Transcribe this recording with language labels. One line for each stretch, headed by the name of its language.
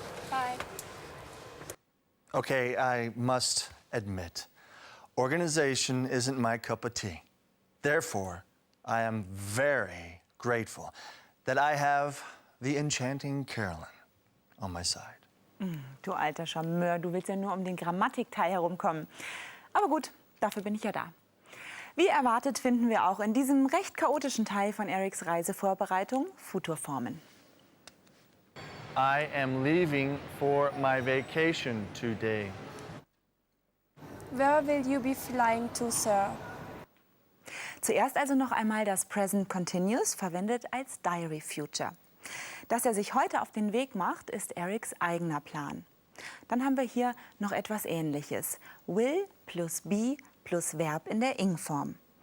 English: Bye. Okay, I must admit, organization isn't my cup of tea. Therefore, I am very grateful that I have the enchanting Carolyn on my side.
German: Du alter Charmeur, du willst ja nur um den Grammatikteil herumkommen. Aber gut, dafür bin ich ja da. Wie erwartet finden wir auch in diesem recht chaotischen Teil von Erics Reisevorbereitung Futurformen.
English: I am leaving for my vacation today. Where will you be flying to, sir?
German: Zuerst also noch einmal das Present Continuous, verwendet als Diary Future. Dass er sich heute auf den Weg macht, ist Erics eigener Plan. Dann haben wir hier noch etwas Ähnliches. Will plus be plus Verb in der Ing-Form.